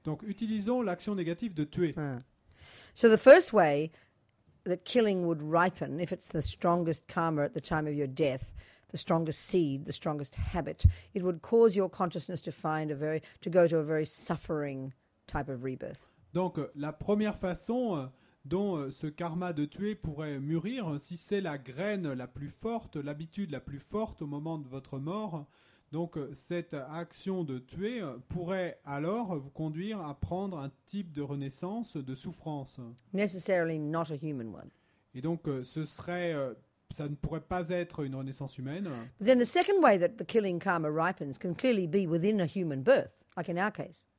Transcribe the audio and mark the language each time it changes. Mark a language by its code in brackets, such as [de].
[fr] Donc utilisons l'action négative de tuer. [en] So the first way that killing would ripen, if it's the strongest karma at the time of your death, the strongest seed, the strongest habit, it would cause your consciousness to go to a very suffering type of rebirth. [fr] Donc la première façon dont ce karma de tuer pourrait mûrir, si c'est la graine la plus forte, l'habitude la plus forte au moment de votre mort, donc cette action de tuer pourrait alors vous conduire à prendre un type de renaissance de souffrance. [en] Necessarily not a human one. [fr] Et donc ça ne pourrait pas être une renaissance humaine. [en] But then the second way that the killing karma ripens can clearly be within a human birth, like in our case.